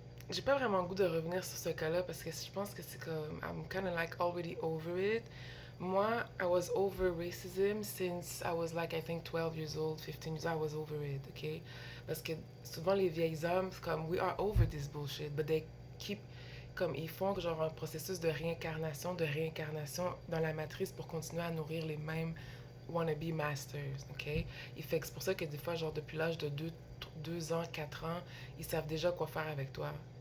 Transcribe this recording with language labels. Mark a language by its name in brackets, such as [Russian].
[French] J'ai pas vraiment le goût de revenir sur ce cas-là parce que je pense que c'est comme [English] I'm kind of like already over it. Moi, I was over racism since I was like I think 12 years old, 15 years old. I was over it, okay? [French] Parce que souvent les vieilles hommes, c'est comme [English] we are over this bullshit, but they keep [French] comme ils font genre un processus de réincarnation dans la matrice pour continuer à nourrir les mêmes [English] wannabe masters, [French] ok? Il fait que c'est pour ça que des fois, genre depuis l'âge de 2 ans, 4 ans, ils savent déjà quoi faire avec toi.